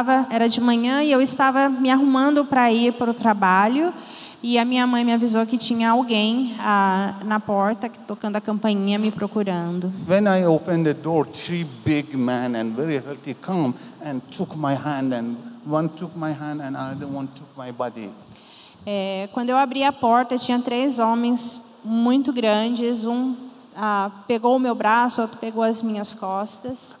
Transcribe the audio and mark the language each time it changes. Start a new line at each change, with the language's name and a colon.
Portuguese: Era de manhã e eu estava me arrumando para ir para o trabalho e a minha mãe me avisou que tinha alguém na porta tocando a campainha me procurando.
English: When I opened the door, 3 big men and very healthy come and took my hand, and one took my hand and another one took my body.
Portuguese: Quando eu abri a porta, tinha 3 homens muito grandes. Um pegou o meu braço, outro pegou as minhas costas.